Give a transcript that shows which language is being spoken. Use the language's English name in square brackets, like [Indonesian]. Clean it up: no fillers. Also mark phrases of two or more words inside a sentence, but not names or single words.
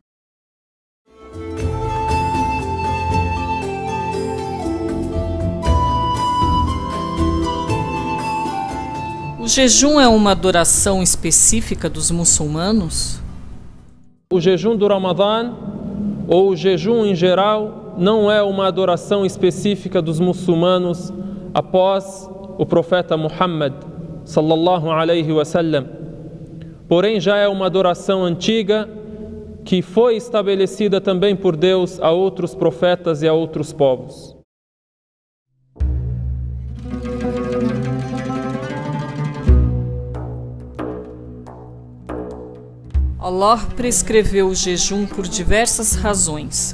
[Portuguese] O jejum é uma adoração específica dos muçulmanos? O jejum do Ramadã, ou o jejum em geral, não é uma adoração específica dos muçulmanos após o profeta Muhammad, [Arabic] صلى الله عليه وسلم. [Portuguese] Porém, já é uma adoração antiga que foi estabelecida também por Deus a outros profetas e a outros povos. Allah prescreveu o jejum por diversas razões.